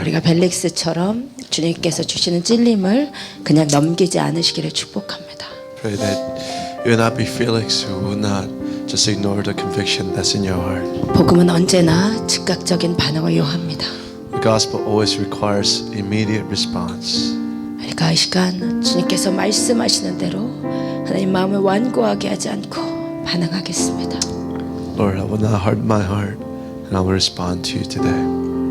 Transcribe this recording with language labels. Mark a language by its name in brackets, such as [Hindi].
[Korean] 우리가 벨릭스처럼 주님께서 주시는 찔림을 그냥 넘기지 않으시기를 축복합니다. [English] Pray that you will not be Felix who will not just ignore the conviction that's in your heart. [Korean] 복음은 언제나 즉각적인 반응을 요합니다. [English] The gospel always requires immediate response. [Korean] 우리가 이 시간 주님께서 말씀하시는 대로 하나님 마음을 완고하게 하지 않고 반응하겠습니다. [English] Lord, I will not harden my heart and I will respond to you today.